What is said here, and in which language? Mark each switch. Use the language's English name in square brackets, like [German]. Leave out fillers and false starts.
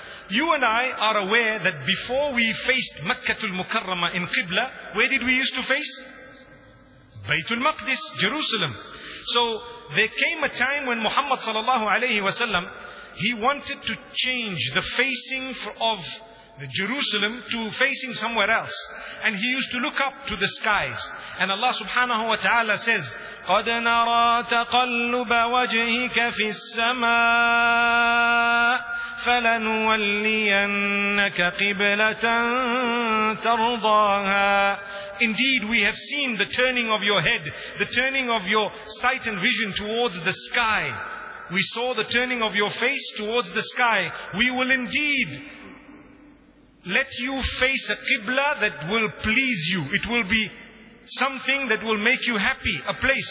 [English] You and I are aware that before we faced Makkatul Mukarramah in Qibla, where did we used to face? Baytul Maqdis, Jerusalem. So there came a time when Muhammad sallallahu alayhi wa sallam, he wanted to change the facing of the Jerusalem to facing somewhere else. And he used to look up to the skies. And Allah subhanahu wa ta'ala says, [Arabic] قَدْ نَرَى تَقَلُّبَ وَجْهِكَ فِي السَّمَاءِ فَلَنُوَلِّيَنَّكَ قِبْلَةً تَرْضَاهَا. [English] Indeed, we have seen the turning of your head, the turning of your sight and vision towards the sky. We saw the turning of your face towards the sky. We will indeed let you face a Qibla that will please you. It will be something that will make you happy, a place.